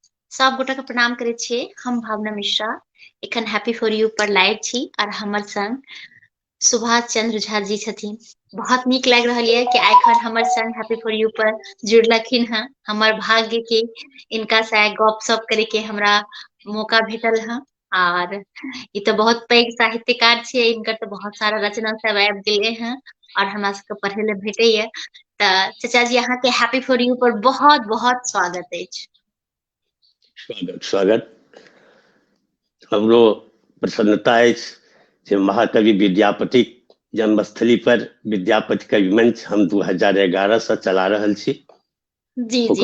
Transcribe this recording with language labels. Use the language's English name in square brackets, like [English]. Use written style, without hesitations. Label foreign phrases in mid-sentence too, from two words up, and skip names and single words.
[Maithili] सब गोटा के प्रणाम करे छिए। हम भावना मिश्रा एखन हैप्पी फॉर यू पर लाइव छी और हमर संग सुभाष चंद्र झा जी छथिन। बहुत नीक लाग रहल है कि एखन हमर संग हैप्पी फॉर यू पर जुड़लखिन हैं। हमर भाग्य के इनका से गप सप करे के हमरा मौका भेटल है और ई तो बहुत पैघ साहित्यकार छिए। इनकर तो बहुत सारा रचना सब आबि गेले हैं और हमरा सबके पढ़े ले भेटैया। त चाचा जी अहाँ के हैप्पी फॉर यू पर बहुत बहुत स्वागत अछि। स्वागत स्वागत। हमरो प्रसन्नता अछि जे महाकवि विद्यापति जन्मस्थली पर विद्यापति कवि मंच हम 2011 से चला रहल छी। जी जी